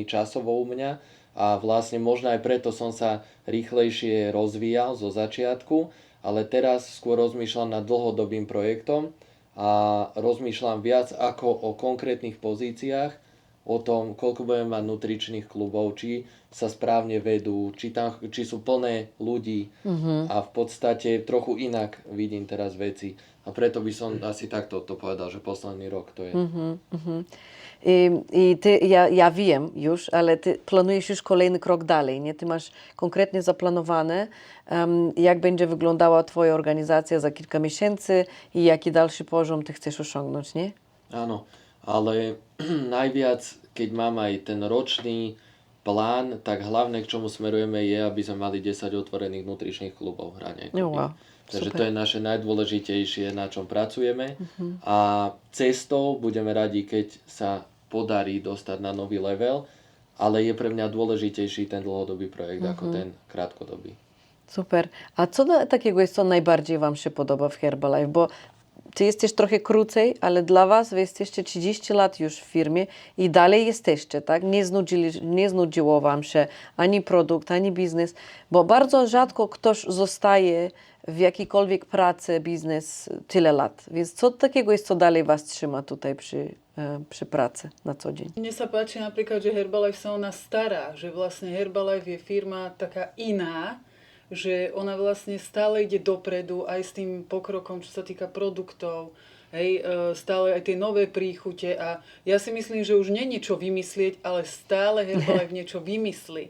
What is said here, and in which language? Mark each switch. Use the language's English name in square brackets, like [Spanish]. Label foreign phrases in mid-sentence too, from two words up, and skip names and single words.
[Slovak] časovo u mňa a vlastne možno aj preto som sa rýchlejšie rozvíjal zo začiatku, ale teraz skôr rozmýšľam nad dlhodobým projektom a rozmýšľam viac ako o konkrétnych pozíciách, o tom, koľko budeme mať nutričných klubov, či sa správne vedú, či sú plné ľudí a v podstate trochu inak vidím teraz veci. A preto by som asi takto to povedal, že posledný rok to je. [Polish] I ty, ja wiem już, ale ty planujesz już kolejny krok dalej, nie? Ty masz konkretnie zaplanowane, jak będzie wyglądała twoja organizacja za kilka miesięcy i jaki dalszy poziom ty chcesz osiągnąć, nie? [Slovak] Áno, ale najviac, keď mám aj ten ročný plán, tak hlavné, k čomu smerujeme, je, aby sme mali 10 otvorených nutričných klubov hrania. Wow, Takže super. to je naše najdôležitejšie, na čom pracujeme. A cestou budeme radi, keď sa podarí dostať na nový level, ale je pre mňa dôležitejší ten dlhodobý projekt ako ten krátkodobý. [Polish] Super. A co takiego jest, co najbardziej wam się podoba w Herbalife? Bo ty jesteś trochę krócej, ale dla was wy jesteście 30 lat już w firmie i dalej jesteście, tak? Nie znudziło wam się ani produkt, ani biznes, bo bardzo rzadko ktoś zostaje w jakiejkolwiek pracy, biznes tyle lat. Więc co takiego jest, co dalej was trzyma tutaj przy pracy na co dzień? [Slovak] Mne sa páči napríklad, že Herbalife sa o nás stará, že vlastne Herbalife je firma taká iná, že ona vlastne stále ide dopredu aj s tým pokrokom, čo sa týka produktov, hej, stále aj tie nové príchute a ja si myslím, že už nie je niečo vymyslieť, ale stále Herbalife niečo vymyslí.